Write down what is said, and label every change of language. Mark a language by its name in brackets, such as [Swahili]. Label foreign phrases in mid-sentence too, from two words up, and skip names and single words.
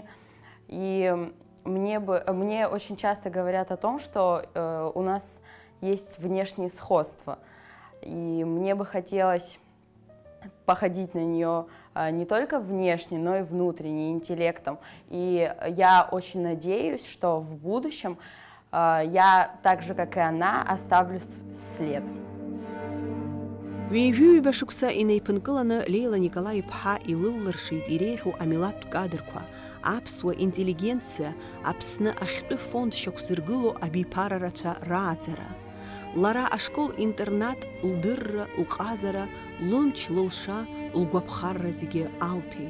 [Russian] И мне очень часто говорят о том, что у нас есть внешние сходства. И мне бы хотелось походить на нее не только внешне, но и внутренне, интеллектом. И я очень надеюсь, что в будущем я, так же, как и она, оставлю след. [Abkhazian] Ҩеижәыҩба шықәса инеиԥынкыланы Лейла Николаи-ԥҳа илыллыршеит иреиӷьу амилаҭтә кадрқәа, аԥсуа интеллигенциа Аԥсны ахьтәы фонд шьақәзыргыло абиԥара рацәа рааӡара. Лара ашкол-интернат лдырра, лҟазара, лымч, лылша, лгәаԥхарра зегьы алҭеит.